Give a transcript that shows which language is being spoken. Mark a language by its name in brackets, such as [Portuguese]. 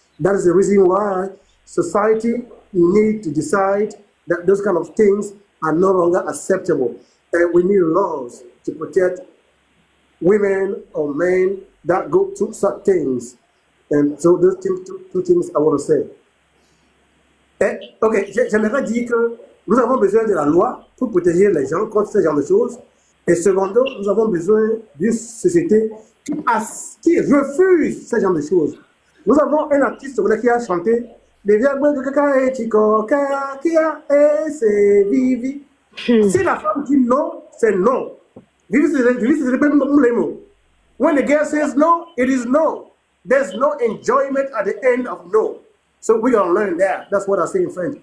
[English] That is the reason why society needs to decide that those kind of things are no longer acceptable. And we need laws to protect women or men that go through such things. And so those two things I want to say. [French] Ok, j'aimerais dire que nous avons besoin de la loi pour protéger les gens contre ce genre de choses. Et secondo, nous avons besoin d'une société qui refuse ce genre de choses. Nous avons un artiste qui a chanté les viables de caca et chico, kia et c'est vivi. Si la femme dit non, c'est non. Vivi, c'est les mots. [English] When the girl says no, it is no. There's no enjoyment at the end of no. So we're going to learn that. That's what I say in French.